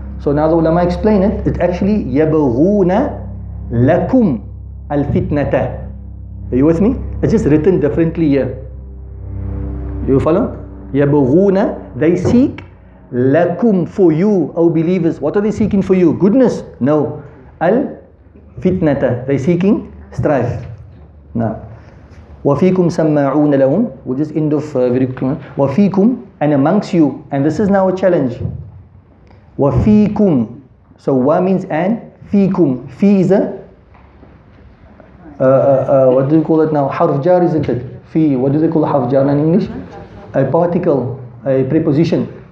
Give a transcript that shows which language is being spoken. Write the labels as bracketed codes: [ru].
[en] So now the ulama explain it. It's actually yabghuna lakum al-fitnata. Are you with me? It's just written differently here. You follow? Yabghuna, they seek lakum, for you, O believers. What are they seeking for you? Goodness? No. Al-fitnata, they seeking strife. Now, [ar] وَفِيكُمْ سَمَّاعُونَ لَهُمْ. [en] We'll just end off very quickly. وَفِيكُمْ, and amongst you. And this is now a challenge. وَفِيكُمْ. So wa means and, fikum. Fi is a what do you call it now? Harf jar, isn't it? Fi, what do they call harf jar in English? A particle, a preposition.